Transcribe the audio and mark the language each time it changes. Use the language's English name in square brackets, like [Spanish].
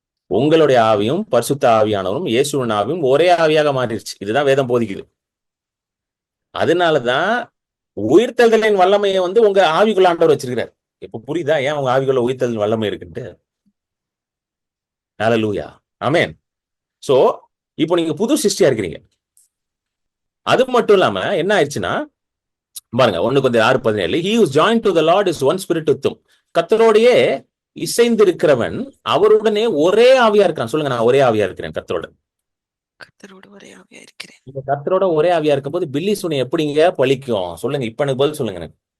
[Tamil] உங்களுடைய ஆவியும் பரிசுத்த ஆவியானவரும் இயேசுவின் ஆவியும் ஒரே ஆவியாக மாறிடுச்சு. இதுதான் வேதம் போதிக்குது. அதனாலதான் உயிர்த்தெழுதலின் வல்லமையை வந்து உங்க ஆவிக்குள்ள ஆண்டவர் வச்சிருக்கிறார். இப்ப புரியுதா ஏன் உங்க ஆவிக்குள்ள உயிர்த்தெழுதல் வல்லமை இருக்குன்ட்டு? ஹல்லேலூயா. ஆமென். சோ இப்போ நீங்க புது சிருஷ்டியா இருக்கிறீங்க. அது மட்டும் இல்லாம என்ன ஆயிடுச்சுன்னா பாருங்க, 1 கொரிந்தியர் 6:17, [English] he who is joined to the Lord is one spirit with him. [Tamil] கர்த்தரோடையே இசைந்திருக்கிறவன் அவருடனே ஒரே ஆவியா இருக்கிறான். சொல்லுங்க, நான் ஒரே ஆவியா இருக்கிறேன் கர்த்தரோட. கர்த்தரோடு ஒரே ஆவியா இருக்கிறேன். இந்த கர்த்தரோட ஒரே ஆவியா இருக்கும்போது பில்லி சூனியம் எப்படிங்க பலிக்கும்? சொல்லுங்க, இப்ப எனக்கு பதில் சொல்லுங்க எனக்கு.